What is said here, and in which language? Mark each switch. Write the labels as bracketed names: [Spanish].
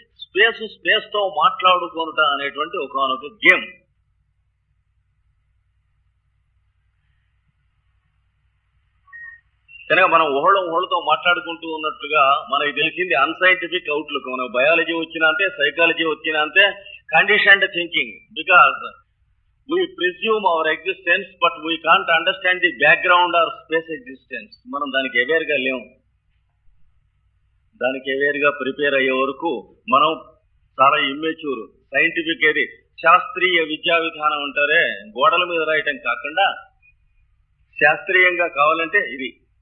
[Telugu] Space తో మాట్లాడుకుంటా అనేటువంటి ఒక గేమ్. కనుక మనం ఒకళ్ళతో మాట్లాడుకుంటూ ఉన్నట్లుగా మనకి తెలిసింది అన్సైంటిఫిక్ అవుట్లుక్. మనం బయాలజీ వచ్చినా అంతే, సైకాలజీ వచ్చినా అంతే, [English] Conditioned thinking. Because we presume our existence but we can't understand the background or space existence. [Telugu] మనం దానికి అవేర్గా లేము. దానికి అవేర్గా ప్రిపేర్ అయ్యే వరకు మనం చాలా ఇమ్మెచ్యూర్. సైంటిఫిక్ ఏది శాస్త్రీయ విద్యా విధానం అంటారే, గోడల మీద రాయటం కాకుండా శాస్త్రీయంగా కావాలంటే ఇది.